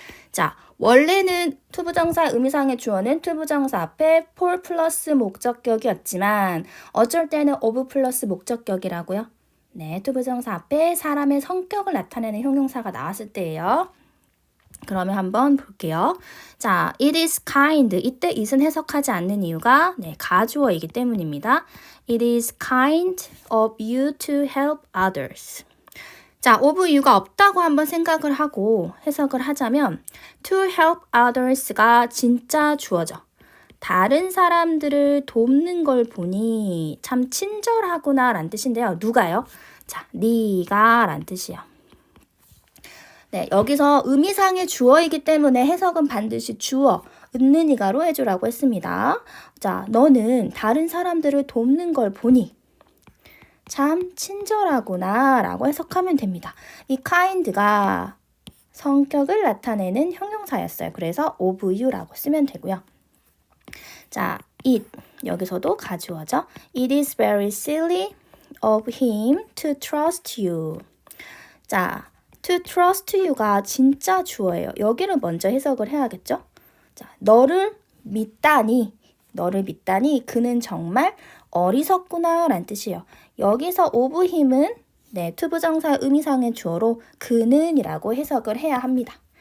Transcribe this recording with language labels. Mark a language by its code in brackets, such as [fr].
[ko] 자, 원래는 투부정사 의미상의 주어는 투부정사 앞에 for 플러스 목적격이었지만 어쩔 때는 of 플러스 목적격이라고요. 네, 투부정사 앞에 사람의 성격을 나타내는 형용사가 나왔을 때예요. 그러면 한번 볼게요. 자, [en] it is kind. [ko] 이때 it은 해석하지 않는 이유가 가주어이기 때문입니다. [en] It is kind of you to help others. [ko] 자, of you가 없다고 한번 생각을 하고 해석을 하자면 [en] to help others [ko] 가 진짜 주어죠. 다른 사람들을 돕는 걸 보니 참 친절하구나 라는 뜻인데요. 누가요? 자, 네가 라는 뜻이요. 네, 여기서 의미상의 주어이기 때문에 해석은 반드시 주어, 은는이가로 해주라고 했습니다. 자, 너는 다른 사람들을 돕는 걸 보니 참 친절하구나 라고 해석하면 됩니다. 이 kind가 성격을 나타내는 형용사였어요. 그래서 of you라고 쓰면 되고요. 자, it 여기서도 가주어죠. [en] It is very silly of him to trust you. [ko] 자, [en] to trust you [ko] 가 진짜 주어예요. 여기를 먼저 해석을 해야겠죠? 자, 너를 믿다니 그는 정말 어리석구나 라는 뜻이에요. 여기서 of him은 투부정사 의미상의 주어로 그는 이라고 해석을 해야 합니다.